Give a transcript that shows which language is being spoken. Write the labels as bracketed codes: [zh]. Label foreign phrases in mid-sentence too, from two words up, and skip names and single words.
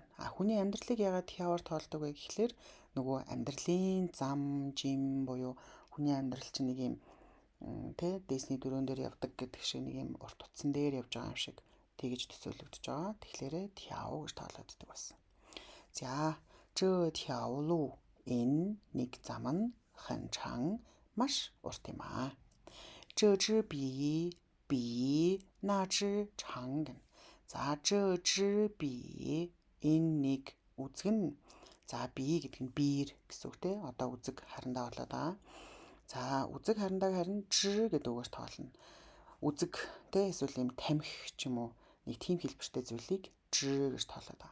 [mn] Хүний амьдралыг яагаад тяоор тоолдог вэ гэхлээр нөгөө амьдралын зам, жим буюу хүний амьдрал чинь нэг юм Disney дөрөөн дээр явдаг гэдэг шиг нэг юм урт утсан дээр явж байгаа юм шиг тэгж төсөөлөгдөж байгаа. Тэгэхээр тяо гэж тоологддог байсан. За [zh] 这条路 [mn] энэ нэг зам нь [zh] 很长 [mn] маш урт юм аа. [zh] 这支笔比那支长 гэнэ. [mn] За [zh] 这支笔 [mn] энэ нэг үзэг нь за би гэдэг нь биер гэсэн үг те. Одоо үзэг харандаа болоод байгаа. За үзэг харандааг харин ж гэдэг үгээр тоолно. Үзэг те эсвэл юм тамхи ч юм уу нэг тийм хэлбэртэй зүйлийг ж гэж тоолоод байгаа.